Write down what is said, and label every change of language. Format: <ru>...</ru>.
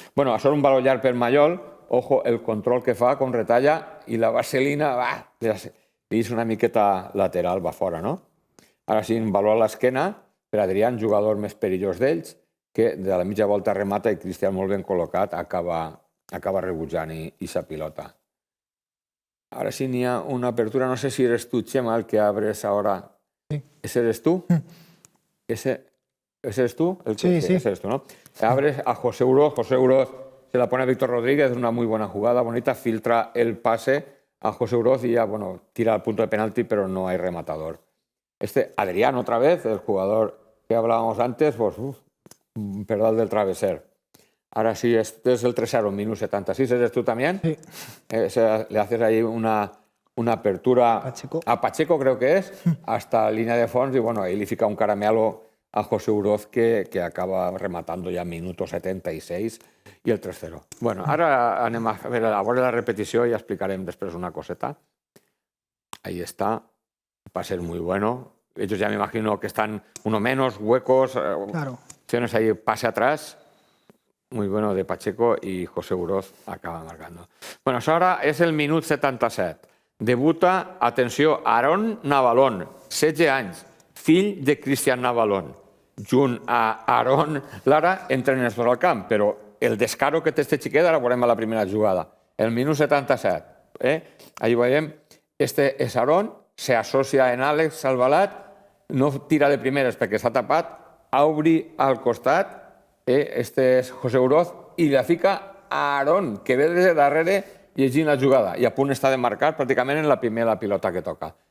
<ca>Bueno, això és un valor llarg per Mallol, ojo el control que fa, com retalla, i la vaselina, li és una miqueta lateral, va fora, no? Ara sí, un valor a l'esquena per Adrián, jugador més perillós d'ells, que de la mitja volta remata i Cristian molt ben col·locat acaba rebutjant i sa pilota.</ca> <es>Ahora sí ni a una apertura, no sé si eres tú, Chema, el que abres ahora. Sí. ¿Ese eres tú? ¿Ese eres tú? Sí. Ese eres tú, ¿no? Abres a José Uroz se la pone a Víctor Rodríguez, una muy buena jugada, bonita, filtra el pase a José Uroz y ya, bueno, tira al punto de penalti, pero no hay rematador. Adrián, otra vez, el jugador que hablábamos antes, pues, perdón del traveser. Ahora sí, este es el 3-0, minus 76, ¿eres tú también? Sí. Le haces ahí una apertura a Pacheco, creo que es, hasta línea de fons, y bueno, ahí le fica un caramelo a José Uroz que acaba rematando ja minuto 76</es> <ca>i el 3-0. Bueno, ara anem a veure la repetició i explicarem després una coseta.</ca> <es>Ahí está, va a ser muy bueno. Ellos ya me imagino que están uno menos, huecos, Claro. opciones ahí, pase atrás. Muy bueno de Pacheco y José Uroz acaba marcando.</es> <ca>Bueno, això ara és el minut 77. Debuta, atenció, Aaron Navalón, 16 anys, fill de Cristian Navalón. Junt a Aaron Lara entren els dos al camp, però el descaro que té este xiquet ara veurem a la primera jugada. El minut 77. Ahí veiem, este és Aaron, se associa en Àlex Salvalat, no tira de primeres perquè s'ha tapat, obri al costat, este és José Uroz, i la fica a Aaron, que ve des de darrere llegint la jugada, i a punt està de marcar pràcticament en la primera pilota que toca.</ca>